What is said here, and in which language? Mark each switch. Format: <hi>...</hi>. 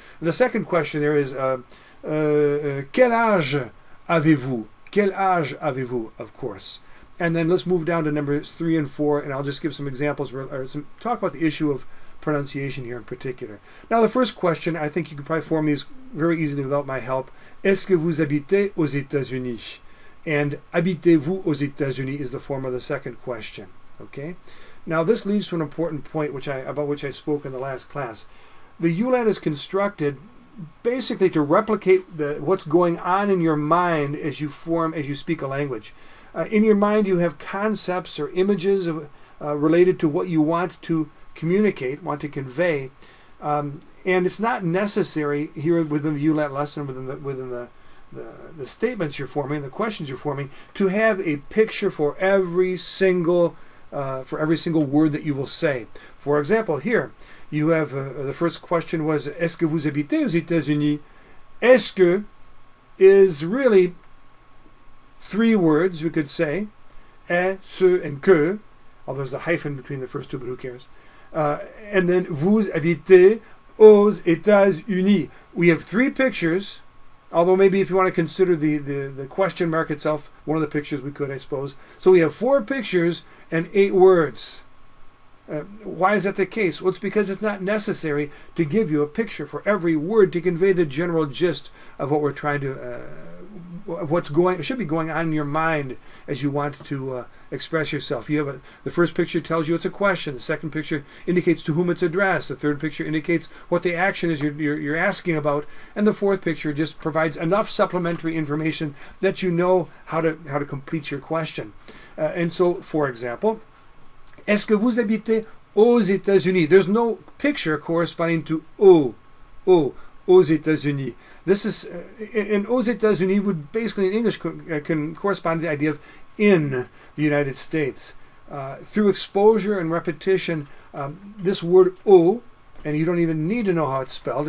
<en>And the second question there is</en> <fr>quel âge avez-vous? Quel âge avez-vous?</fr> <en>Of course. And then let's move down to numbers 3 and 4, and I'll just give some examples or talk about the issue of pronunciation here in particular. Now, the first question, I think you can probably form these very easily without my help.</en> <fr>Est-ce que vous habitez aux États-Unis?</fr> <en>And</en> <fr>habitez-vous aux États-Unis</fr> <en>is the form of the second question. Okay. Now, this leads to an important point about which I spoke in the last class. The ULAT is constructed basically to replicate what's going on in your mind as you speak a language. In your mind, you have concepts or images related to what you want to communicate, want to convey, and it's not necessary here within the ULAT lesson, within the statements you're forming, the questions you're forming, to have a picture for every single word that you will say. For example, here you have the first question was</en> <fr>Est-ce que vous habitez aux États-Unis?</fr> <en>Est-ce que is really 3 words we could say, est, ce, and que, although there's a hyphen between the first two, but who cares? And then</en> <fr>vous habitez aux États-Unis.</fr> <en>We have 3 pictures. Although maybe if you want to consider the question mark itself, one of the pictures we could, I suppose. So we have 4 pictures and 8 words. Why is that the case? Well, it's because it's not necessary to give you a picture for every word to convey the general gist of what we're trying to, of what's should be going on in your mind as you want to express yourself. You have the first picture tells you it's a question. The second picture indicates to whom it's addressed. The third picture indicates what the action is you're asking about, and the fourth picture just provides enough supplementary information that you know how to complete your question. And so, for example,</en> <fr>est-ce que vous habitez aux États-Unis?</fr> <en>There's no picture corresponding to</en> <fr>aux États-Unis.</fr> <en>This is, and</en> <fr>aux États-Unis</fr> <en>would basically in English can correspond to the idea of in the United States. Through exposure and repetition, this word aux, and you don't even need to know how it's spelled.</en>